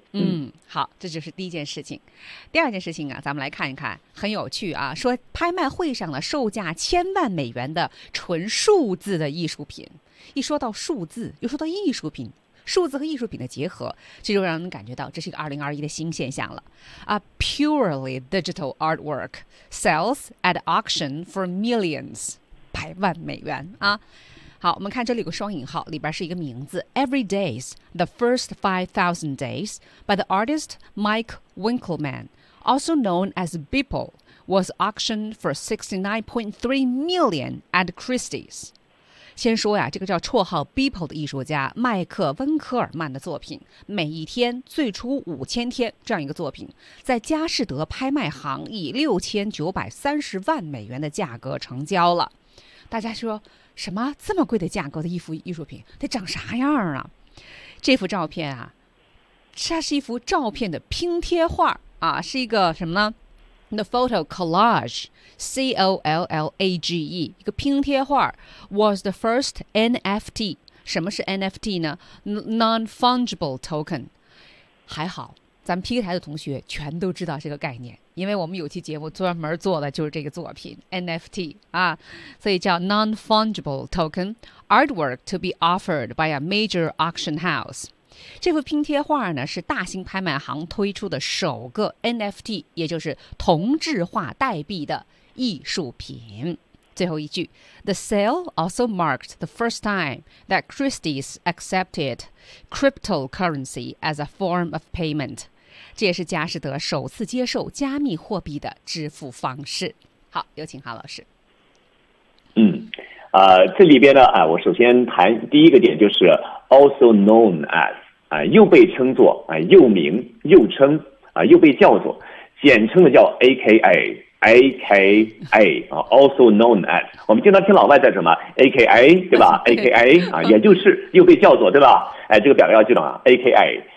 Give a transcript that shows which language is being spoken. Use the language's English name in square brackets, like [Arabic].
[Chinese] 嗯，好，这就是第一件事情。第二件事情啊，咱们来看一看，很有趣啊，说拍卖会上的售价千万美元的纯数字的艺术品，一说到数字，又说到艺术品。数字和艺术品的结合，这就让人感觉到这是一个2021的新现象了。 [English] A purely digital artwork sells at auction for millions, [Chinese] 百万美元啊！好，我们看这里有个双引号，里边是一个名字。 [English] Every day's the first 5,000 days by the artist Mike Winkelmann, also known as Beeple, was auctioned for $69.3 million at Christie's. [Chinese] 先说呀，这个叫绰号 Beeple 的艺术家麦克温科尔曼的作品，每一天最初5000天这样一个作品，在佳士得拍卖行以6930万美元的价格成交了。大家说什么这么贵的价格的一幅艺术品得长啥样啊？这幅照片啊，它是一幅照片的拼贴画啊，是一个什么呢？ [English] The photo collage, C-O-L-L-A-G-E, [Chinese] 一个拼贴画 [English] was the first NFT. [Chinese] 什么是 NFT 呢 ？ [English] Non-fungible token. [Chinese] 还好，咱们 PK 台的同学全都知道这个概念，因为我们有期节目专门做的就是这个作品 NFT 啊，所以叫 [English] non-fungible token artwork to be offered by a major auction house. [Chinese] 这幅拼贴画呢，是大型拍卖行推出的首个 NFT， 也就是同质化代币的艺术品。最后一句 [English] ，The sale also marked the first time that Christie's accepted cryptocurrency as a form of payment。 [Chinese] 这也是佳士得首次接受加密货币的支付方式。好，有请哈老师。嗯，这里边呢，我首先谈第一个点，就是 [English] also known as。 [Chinese] 又被称作又名又称又被叫做简称的叫 AKA [English] also known as， [Chinese] 我们经常听老外在什么 AKA 对吧 AKA 也就是又被叫做对吧，这个表要记得 AKA。